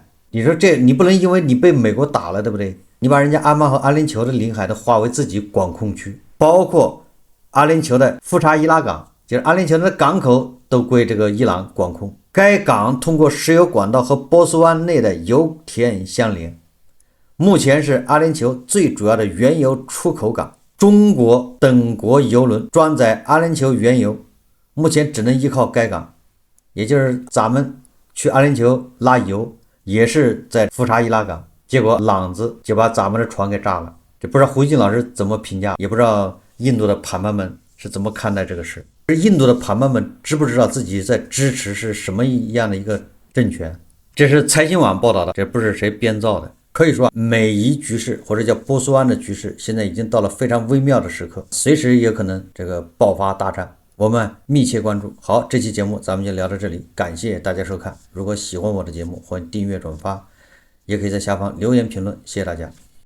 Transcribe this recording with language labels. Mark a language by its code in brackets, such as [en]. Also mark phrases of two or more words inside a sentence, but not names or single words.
[zh] 你說這你不能因為你被美國打了，對不對？你把人家阿曼和阿聯酋的領海都劃為自己管控區，包括阿聯酋的富查伊拉港，就是阿联酋的港口都歸這個伊朗管控。該港通過石油管道和波斯灣內的油田相連，目前是阿聯酋最主要的原油出口港。中國等國油輪裝載阿聯酋原油，目前只能依靠該港，也就是咱們去阿聯酋拉油也是在富查伊拉港，結果朗子就把咱們的船給炸了。這不知道胡静老師怎麼評價，也不知道印度的盤盘們是怎麼看待這個事。印度的盤盘們知不知道自己在支持是什麼樣的一個政權？這是財新網報道的，這不是誰編造的。可以說美伊局勢或者叫波斯灣的局勢現在已經到了非常微妙的時刻，隨時也可能這個爆發大戰，我們密切關注。好，這期節目咱們就聊到這裡，感謝大家收看。如果喜歡我的節目，歡迎訂閱轉發，也可以在下方留言評論，謝謝大家。